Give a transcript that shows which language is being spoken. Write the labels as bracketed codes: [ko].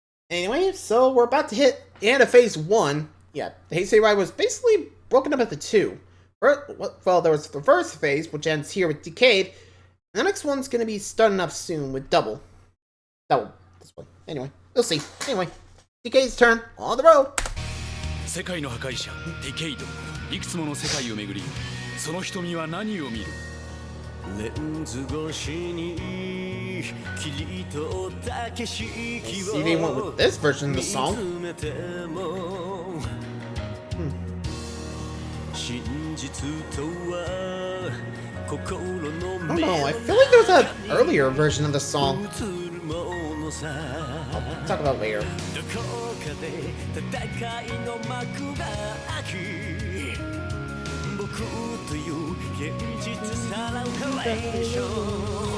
[en] Anyway, so we're about to hit the end of Phase 1. Yeah, the Heisei Era was basically broken up into two. Well, there was the first phase, which ends here with Decade, and the next one's going to be starting up soon with Double. This one. Anyway, we'll see. Anyway. DK's turn. On the road. [ja] 世界の破壊者ディケイド、いくつもの世界を巡り、その瞳は何を見る。レンズ越しに切り取った景色を [en] See, they went with this version of the song. [ja] 真実とは心の [en] I don't know, I feel like there was an earlier version of the song. [ja] 映るものさ [en] I'll talk about it later. [ja] どこかで戦いの幕が開き僕という現実さらうハレーション